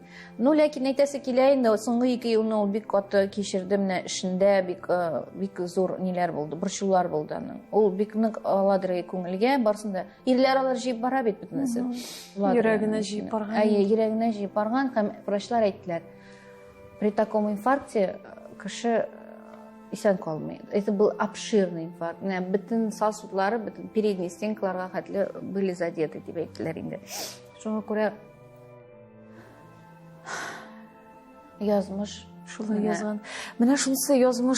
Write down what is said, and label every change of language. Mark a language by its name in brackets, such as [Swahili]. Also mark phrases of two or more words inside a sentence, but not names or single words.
[Tatar] Ну, ләкин әйтәсе килә инде, соңгы 2 елны ул бик каты кичерде, менә эшендә бик зур ниләр булды, борчулар булды аның. Ул бик нык аладыр күңелгә, барсында ирләр алар җыеп бара бит бөтенесе. Йөрәгенә җыеп барган. Йөрәгенә җыеп барган һәм врачлар әйттеләр. [Russian] При таком инфаркте [Tatar] кеше исән калмый. [Russian] Это был обширный инфаркт. [Tatar] Бөтен сосудлары, бөтен передний стенкаларга хәтле [Russian] были задеты [Tatar] дип әйттеләр инде. Шуңа күрә язмыш шулай язган. Менә шунысы язмыш